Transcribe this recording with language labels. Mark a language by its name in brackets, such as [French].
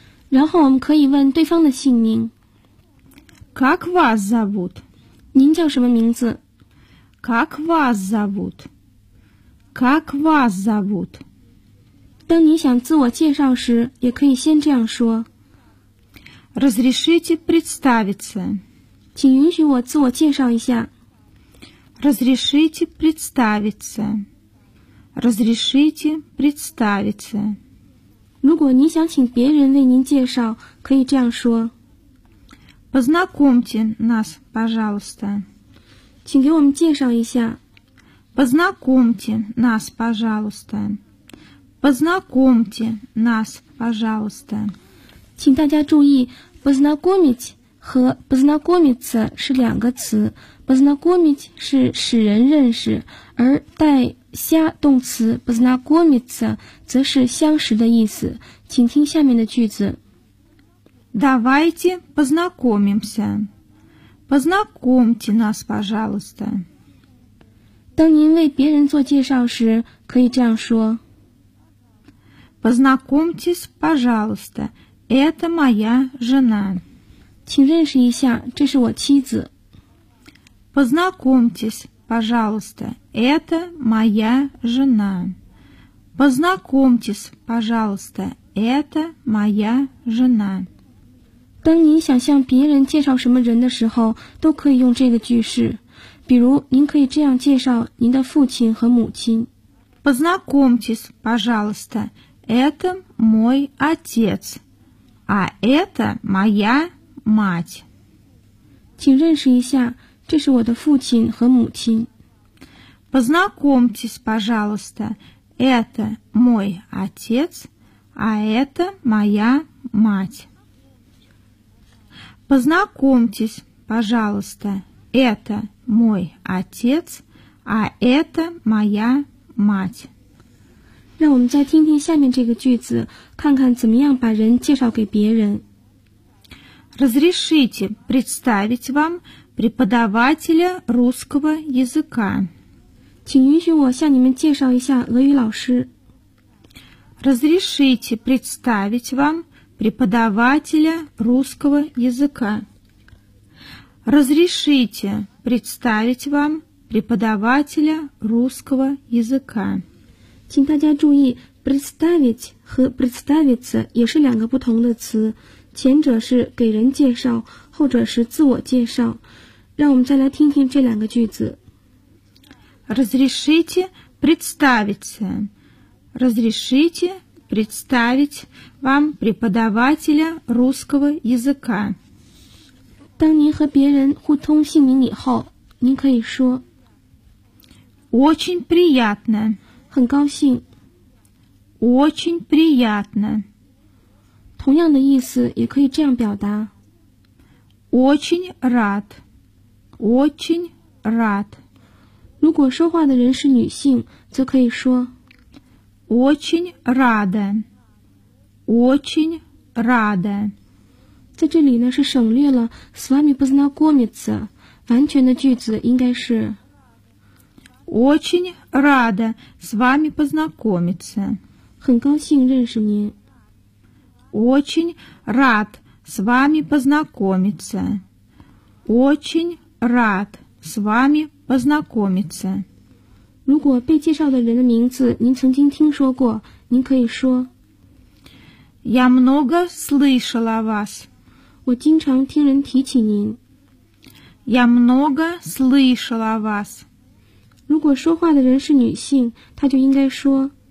[Chinese] 然后我们可以问对方的姓名。 [Russian] Как вас зовут? [Chinese] 您叫什么名字? [Russian] Как вас зовут? Как вас зовут? [Chinese] 当你想自我介绍时，也可以先这样说。 [Russian] Разрешите представиться. [Chinese] 请允许我自我介绍一下。 [Russian] Разрешите представиться. Разрешите представиться. [Chinese] 如果你想请别人为您介绍，可以这样说。 [Russian] Познакомьте нас, пожалуйста. [Chinese] 请给我们介绍一下。 [Russian] Познакомьте нас, пожалуйста. Познакомьте нас, пожалуйста. [Chinese] 请大家注意 познакомить 和 познакомиться 是两个词。 познакомить 是使人认识，而带下动词 познакомиться 则是相识的意思。请听下面的句子。 [Russian] Давайте познакомимся. Познакомьте нас, пожалуйста. [Chinese] 当您为别人做介绍时，可以这样说。 [Russian] Познакомьтесь, пожалуйста. Это моя жена. [Chinese] 请认识一下，这是我妻子。 [Russian] Познакомьтесь, пожалуйста. Это моя жена. Познакомьтесь, пожалуйста. Это моя жена. [Chinese] 当您想向别人介绍什么人的时候，都可以用这个句式。比如，您可以这样介绍您的父亲和母亲。 [Russian] Познакомьтесь, пожалуйста, это мой отец, а это моя мать. [Chinese] 请认识一下，这是我的父亲和母亲。 [Russian] Познакомьтесь, пожалуйста, это мой отец, а это моя мать. Познакомьтесь, пожалуйста, это мой отец, а это моя мать. [Chinese] 让我们再听听下面这个句子，看看怎么样把人介绍给别人。 [Russian] Разрешите представить вам преподавателя русского языка. [Chinese] 请允许我向你们介绍一下俄语老师。 [Russian] Разрешите представить вам преподавателя русского языка. Разрешите представить вам преподавателя русского языка. [Chinese] 请大家注意 представить 和 представиться 也是两个不同的词，前者是给人介绍，后者是自我介绍。让我们再来听听这两个句子。 [Russian] Разрешите представиться. Разрешите представить вам преподавателя русского языка. [Chinese] 当您和别人互通姓名以后，您可以说 [Russian] Очень приятно. [Chinese] 很高兴。 [Russian] Очень приятно. [Chinese] 同样的意思也可以这样表达 [Russian] Очень рад. Очень рад. [Chinese] 如果说话的人是女性，则可以说 [Russian] Очень рада, очень рада. [Chinese] 在这里呢，是省略了 [Russian] с вами познакомиться. [Chinese] 完全的句子应该是 [Russian] Очень рада с вами познакомиться. [Chinese] 很高兴认识您。 [Russian] Очень рад с вами познакомиться. Очень рад с вами познакомиться. [Chinese] 如果被介绍的人的名字您曾经听说过，您可以说 [Russian] Я много слышала вас. [Chinese] 我经常听人提起您。 [Russian] Я много слышала вас. [Chinese] 如果说话的人是女性，她就应该说